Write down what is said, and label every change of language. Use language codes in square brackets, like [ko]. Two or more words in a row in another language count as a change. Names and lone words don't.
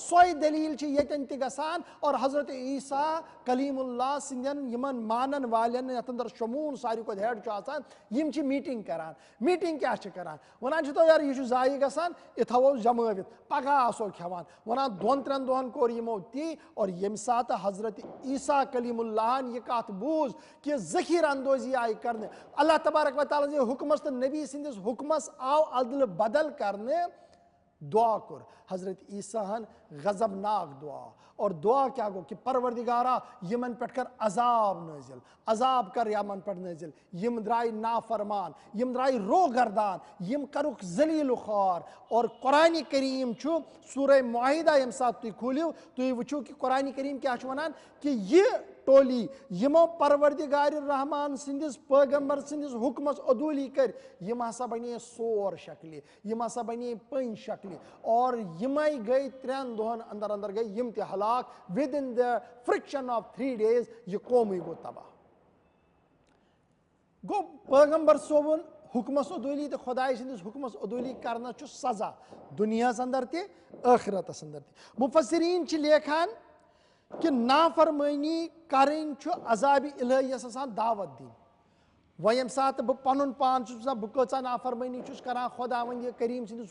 [ks] سۄے دٔلیٖل چھِ ییٚتٮ۪ن تہِ گژھان اور حضرت عیسیٰ کلیٖم اللہ سٕنٛدٮ۪ن یِمن مانن والٮ۪ن یتھ انٛدر شموٗن ساروی کھۄتہٕ ہٮ۪ڈ چھُ آسان یِم چھِ میٖٹِنٛگ کران میٖٹِنٛگ کیٛاہ چھِ کران وَنان چھِ تو یارٕ یہِ چھُ ضایہِ گژھان یہِ تھاوو جمٲوِتھ پگہہ آسو کھٮ۪وان وَنان 2-3 دۄہن کوٚر یِمو تی اور ییٚمہِ ساتہٕ حضرت عیسیٰ کلیٖم اللہن یہِ کتھ بوٗز کہِ ذخیٖرٕ اندوزی آیہِ کرنہٕ اللہ تبارک و تعالیٰ سٕنٛدِس حُکمس تہٕ نبی سٕنٛدِس حُکمس آو ادلہٕ بدل کرنہٕ دعا کوٚر حضرت عیسیٰ ہن غضبناک دعا اور دعا کیٛاہ گوٚو کہِ پروردِگارا یِمن پٮ۪ٹھ کر عذاب نٲزِل عذاب کر یِمن پٮ۪ٹھ نٲزِل یِم درٛاے نافرمان یِم درٛاے روگردان یِم کرُکھ ذلیٖل و خوار اور قرآنِ کریم چھُ سورہ معاہدہ ییٚمہِ ساتہٕ تُہۍ کھوٗلِو تُہۍ وٕچھِو کہِ قرآنِ کریم کیٛاہ چھُ وَنان کہِ یہِ ٹولی یِمو پروردِگارِ رحمان سٕنٛدِس پیغمبر سٕنٛدِس حُکمس عدوٗلی کٔرۍ یِم ہسا بنے سور شکلہِ یِم ہسا بنے پٔنۍ شکلہِ اور یِمے گٔے 3 دۄہن انٛدر انٛدر گٔے یِم تہِ ہلاک [en] within the friction of 3 days [ks] یہِ قومٕے گوٚو تباہ گوٚو پیغمبر صٲبُن حُکمس عدوٗلی تہٕ خۄداے سٕنٛدِس حُکمس عدوٗلی کرنس چھُ سزا دُنیاہس انٛدر تہِ ٲخرتس انٛدر تہِ مُفسریٖن چھِ لیکھان کہِ نافرمٲنی کرٕنۍ چھُ عذابِ الہیَس آسان دعوت دِنۍ وۄنۍ ییٚمہِ ساتہٕ بہٕ پنُن پان چھُس وٕچھان بہٕ کۭژاہ نافرمٲنی چھُس کران خۄدا وۄنۍ کریٖم سٕنٛدِس